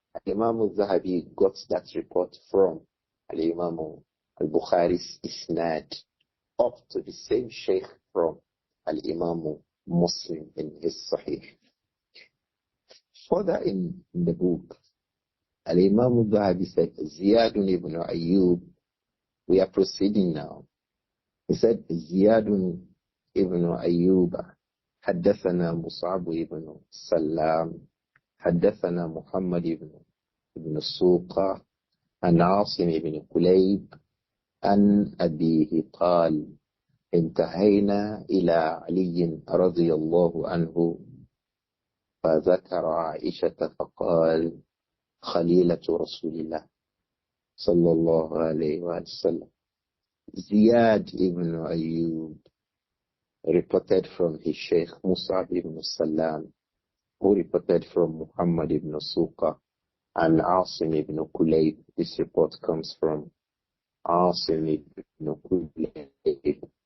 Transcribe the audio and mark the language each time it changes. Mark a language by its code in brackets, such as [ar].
[en] Imām Adh-Dhahabi got that report from Imām Al-Bukhari's isnad up to the same Shaykh from Imām Muslim in his Sahih. Further in the book, Imām Adh-Dhahabi said, Ziyad ibn Ayyub, we are proceeding now. He said, [ar] Ziyad ibn Ayyub, حدثنا مصعب ibn Salam, حدثنا محمد ibn السوق عن عاصم ibn كليب عن أبيه قال انتهينا إلى علي رضي الله عنه فذكر عائشة فقال خليلة رسول الله صلى الله عليه وسلم. [en] Ziyad ibn Ayyub reported from his Shaykh Mus'ab ibn Salam, who reported from Muhammad ibn Suqa and Asim ibn Kulayb. This report comes from Asim ibn Kulayb.